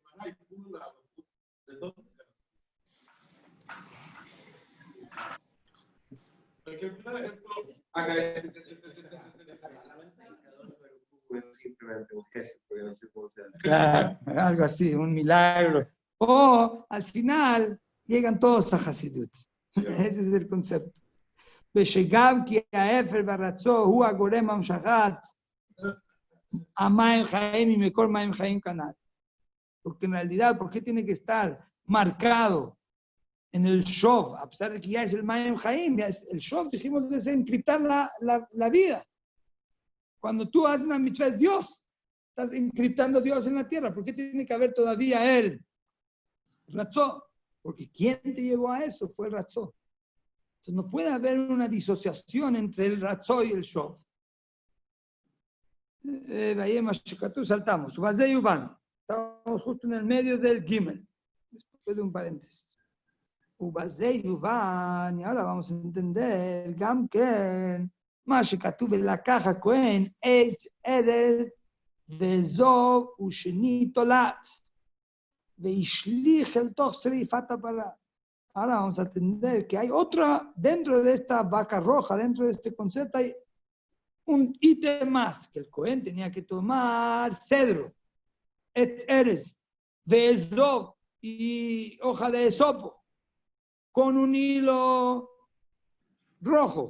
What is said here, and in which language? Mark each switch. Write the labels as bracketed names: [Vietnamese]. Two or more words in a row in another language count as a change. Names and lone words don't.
[Spanish] Simplemente un gesto, porque no sé cómo se hace. Claro, algo así, un milagro. O al final llegan todos a Hasidut. Ese es el concepto. [Hebrew] ושגם כי האפר והרצו הוא הגורם המשכת המים חיים ומכל מים חיים כנ"ל. [Spanish] Porque en realidad, ¿por qué tiene que estar marcado en el Shov? A pesar de que ya es el [Hebrew] מים חיים, [Spanish] el Shov, dijimos, es encriptar la vida. Cuando tú haces una mitzvah, es Dios. Estás encriptando a Dios en la tierra. ¿Por qué tiene que haber todavía el Ratzó? Porque ¿quién te llevó a eso? Fue el Ratzó. Entonces no puede haber una disociación entre el Ratzó y el Shov. Saltamos. Estamos justo en el medio del Gimel. Después de un paréntesis. Y ahora vamos a entender [Hebrew] גם כן, מה שכתוב לקח הכהן עץ ארץ וזוב ושני תולעת והשליך אל תוך שריפת הפרה. [Spanish] Ahora vamos a entender que hay otra, dentro de esta vaca roja, dentro de este concepto hay un ítem más, que el Cohen tenía que tomar cedro, [Hebrew] עץ ארז, ואזוב [Spanish] y hoja de esopo, con un hilo rojo.